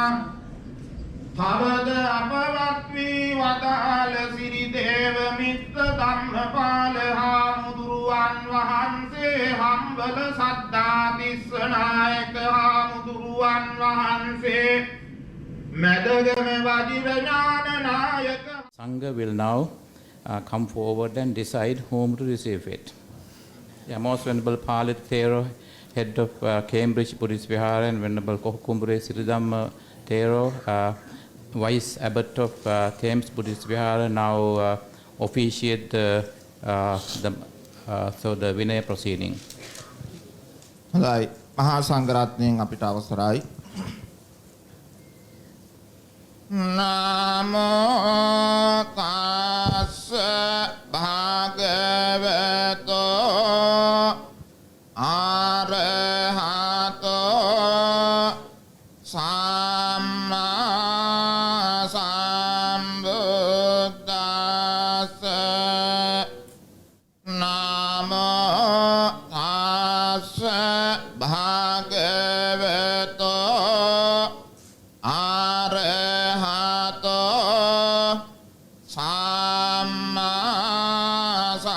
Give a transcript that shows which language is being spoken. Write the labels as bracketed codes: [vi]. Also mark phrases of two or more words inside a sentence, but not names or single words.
[si] තවද අපවත් වී වදාළ සිරිදේව මිත්ත ධම්මපාල හාමුදුරුවන් වහන්සේ හම්බල සද්ධාතිස්ස නායක හාමුදුරුවන් වහන්සේ මැදගම වජිරඥාන නායක [en] Sangha will now come forward and decide whom to receive it. Yeah, Most Venerable Palit Thera, head of Cambridge Buddhist Vihara, and Venerable Kohukumbure Siridhamma Thera, Vice Abbot of Thames Buddhist Vihara, now officiate the Vinaya proceeding. [si] හොඳයි මහා සංඝරත්නයෙන් අපිට අවසරයි. [pi] නමෝ තස්ස භගවතෝ ආරහතෝ සම්මා සම්බුද්දස්ස නමෝ තස්ස භාගවතෝ ආරහතෝ සම්මා